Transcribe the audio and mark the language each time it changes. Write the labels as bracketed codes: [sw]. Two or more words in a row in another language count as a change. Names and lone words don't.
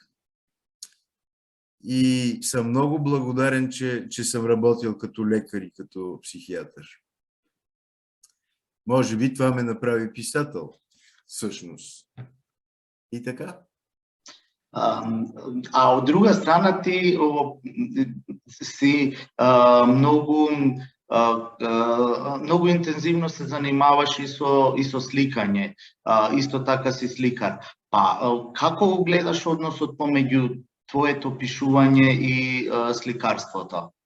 [bg] И съм много благодарен, че съм работил като лекар и като психиатър. Може би това ме направи писател, всъщност. И така. [mk] А от друга страна ти си многу интензивно се занимаваш и со сликање. Исто така си сликар. Па како го гледаш односот помеѓу твоето пишување и сликарството?